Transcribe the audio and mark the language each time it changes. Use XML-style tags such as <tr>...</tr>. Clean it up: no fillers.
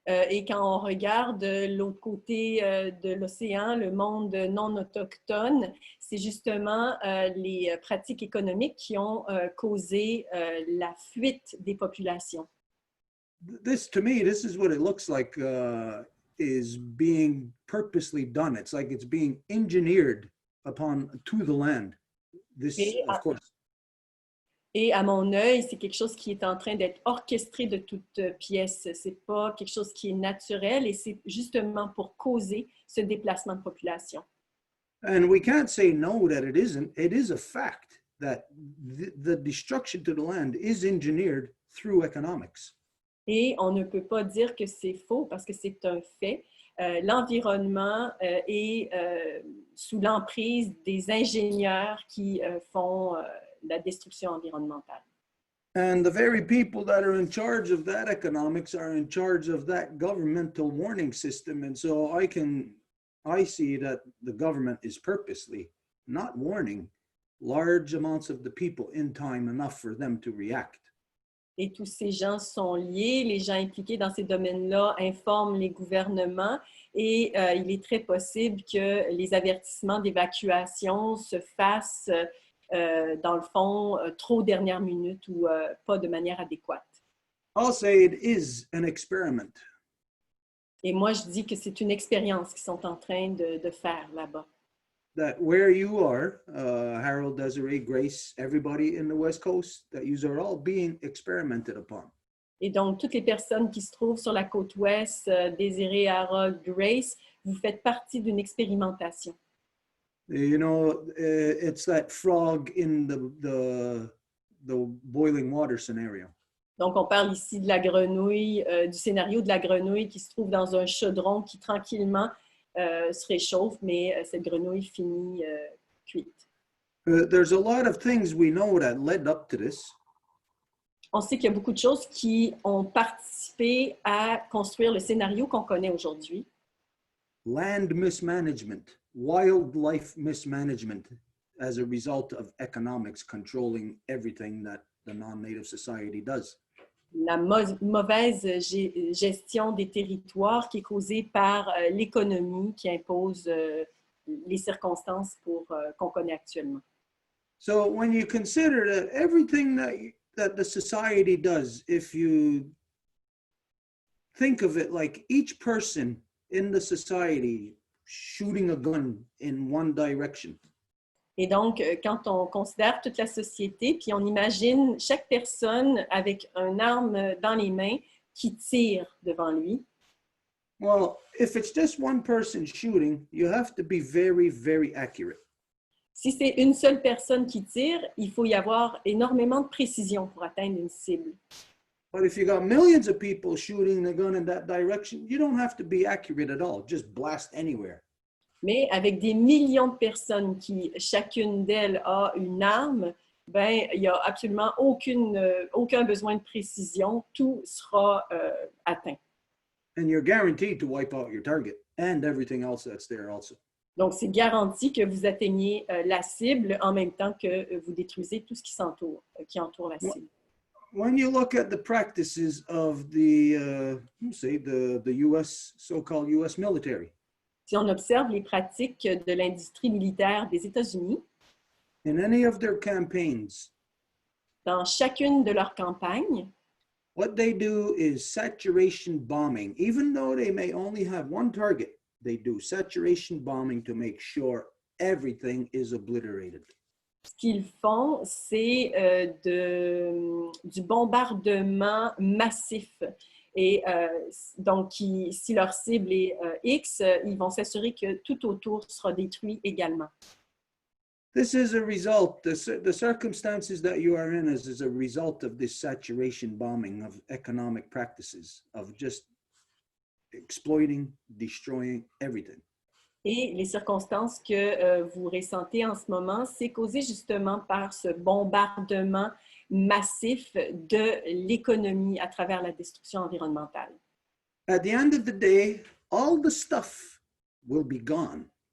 <fr>Et quand on regarde de l'autre côté de l'océan, le monde non autochtone, c'est justement les pratiques économiques qui ont causé la fuite des populations.</fr> <en>To me, this is what it looks like is being purposely done. It's like it's being engineered to the land. This, of course.</en> <fr>Et à mon œil, c'est quelque chose qui est en train d'être orchestré de toutes pièces. C'est pas quelque chose qui est naturel et c'est justement pour causer ce déplacement de population.</fr> <en>And we can't say no that it isn't. It is a fact that the destruction to the land is engineered through economics.</en> <fr>Et on ne peut pas dire que c'est faux parce que c'est un fait. L'environnement est sous l'emprise des ingénieurs qui font la destruction environnementale.</fr> <en>And the very people that are in charge of that economics are in charge of that governmental warning system. And so I see that the government is purposely not warning large amounts of the people in time enough for them to react.</en> <fr>Et tous ces gens sont liés, les gens impliqués dans ces domaines-là informent les gouvernements et il est très possible que les avertissements d'évacuation se fassent dans le fond, trop dernière minute ou pas de manière adéquate.</fr> <en>I'll say it is an experiment.</en> <fr>Et moi, je dis que c'est une expérience qu'ils sont en train de faire là-bas.</fr> <en>That where you are, Harold, Desiree, Grace, everybody in the West Coast, that you are all being experimented upon.</en> <fr>Et donc, toutes les personnes qui se trouvent sur la côte ouest, Désiré, Harold, Grace, vous faites partie d'une expérimentation.</fr> <en>You know, it's that frog in the boiling water scenario.</en> <fr>Donc, on parle ici de la grenouille, du scénario de la grenouille qui se trouve dans un chaudron qui tranquillement se réchauffe, mais cette grenouille finit cuite.</fr> <en>There's a lot of things we know that led up to this.</en> <fr>On sait qu'il y a beaucoup de choses qui ont participé à construire le scénario qu'on connaît aujourd'hui.</fr> <en>Land mismanagement, wildlife mismanagement as a result of economics controlling everything that the non-native society does.</en> <fr>la mauvaise gestion des territoires qui est causée par l'économie qui impose les circonstances qu'on connaît actuellement.</fr> <en>So when you consider that everything that the society does, if you think of it like each person in the society shooting a gun in one direction.</en> <fr>Et donc, quand on considère toute la société, puis on imagine chaque personne avec une arme dans les mains qui tire devant lui.</fr> <en>Well, if it's just one person shooting, you have to be very, very accurate.</en> <fr>Si c'est une seule personne qui tire, il faut y avoir énormément de précision pour atteindre une cible.</fr> <en>But if you got millions of people shooting the gun in that direction, you don't have to be accurate at all. Just blast anywhere.</en> <fr>Mais avec des millions de personnes qui, chacune d'elles a une arme, ben, il n'y a absolument aucun besoin de précision. Tout sera atteint.</fr> <en>And you're guaranteed to wipe out your target and everything else that's there also.</en> <fr>Donc, c'est garanti que vous atteignez la cible en même temps que vous détruisez tout ce qui entoure la cible.</fr> <en>When you look at the practices of the U.S., so-called U.S. military,</en> <fr>Si on observe les pratiques de l'industrie militaire des États-Unis,</fr> <en>in any of their campaigns,</en> <fr>dans chacune de leurs campagnes,</fr> <en>what they do is saturation bombing. Even though they may only have one target, they do saturation bombing to make sure everything is obliterated.</en> <fr>ce qu'ils font, c'est du bombardement massif. Et donc, si leur cible est X, ils vont s'assurer que tout autour sera détruit également.</fr> <en>This is a result, the circumstances that you are in is a result of this saturation bombing of economic practices, of just exploiting, destroying everything.</en> <fr>Et les circonstances que vous ressentez en ce moment, c'est causé justement par ce bombardement massif de l'économie à travers la destruction environnementale.</fr> <en>At the end of the day, all the stuff will be gone.</en>